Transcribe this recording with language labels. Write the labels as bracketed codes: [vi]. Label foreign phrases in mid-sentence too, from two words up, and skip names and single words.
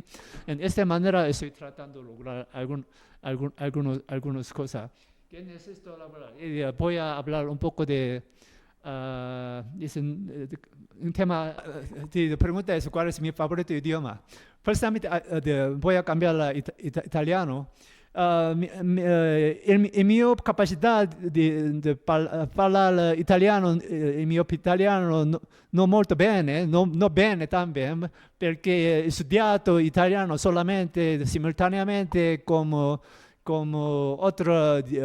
[es] En esta manera estoy tratando de lograr algunas cosas. ¿Qué necesito hablar? Voy a hablar un poco de un tema, la pregunta es ¿cuál es mi favorito idioma? Precisamente voy a cambiar a italiano. [it] Il mio capacidad di parlare italiano, il mio italiano non molto bene, non bene también, perché ho studiato italiano solamente simultaneamente come otro